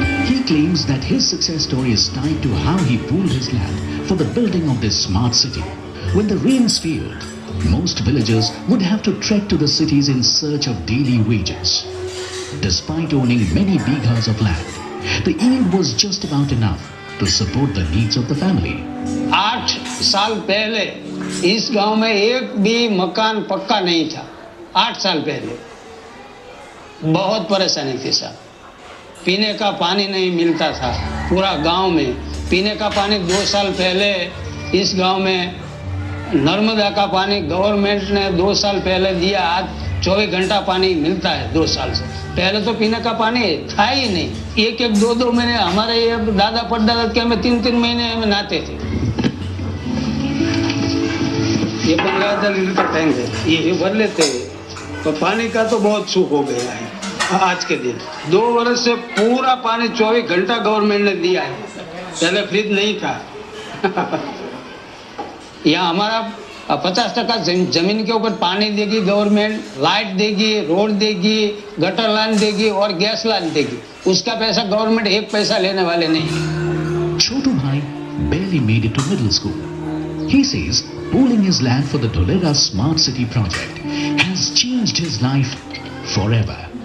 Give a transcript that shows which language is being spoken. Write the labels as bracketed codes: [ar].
[en] He claims that his success story is tied to how he pooled his land for the building of this smart city. When the rains failed, most villagers would have to trek to the cities in search of daily wages. Despite owning many bighas of land, the yield was just about enough to support the needs of the family. [hi] 8 साल पहले इस गांव में एक भी मकान पक्का नहीं था. 8 साल पहले बहुत परेशानी थी साहब. पीने का पानी नहीं मिलता था पूरा गांव में. पीने का पानी 2 साल पहले इस गांव में नर्मदा का पानी गवर्नमेंट ने 2 साल पहले दिया. आज 24 घंटा पानी मिलता है 2 साल से। पहले तो पीने का पानी था ही नहीं, 1-1, 2-2 महीने हमारे ये दादा परदादा के हमें 3-3 महीने में नहाते थे। ये 15 लीटर टैंक है, ये भर लेते हैं। तो पानी का तो बहुत सुख हो गया है आज के दिन। 2 वर्ष से पूरा पानी 24 घंटा गवर्नमेंट ने दिया है, पहले फ्रिज नहीं था। यहाँ हमारा 50% जमीन के ऊपर पानी देगी गवर्नमेंट, लाइट देगी, रोड देगी, गटर लाइन देगी और गैस लाइन देगी। उसका पैसा गवर्नमेंट 1 पैसा लेने वाले नहीं। [en] Chotu Bhai barely made it to middle school. He says pooling his land for the Dholera Smart City project has changed his life forever.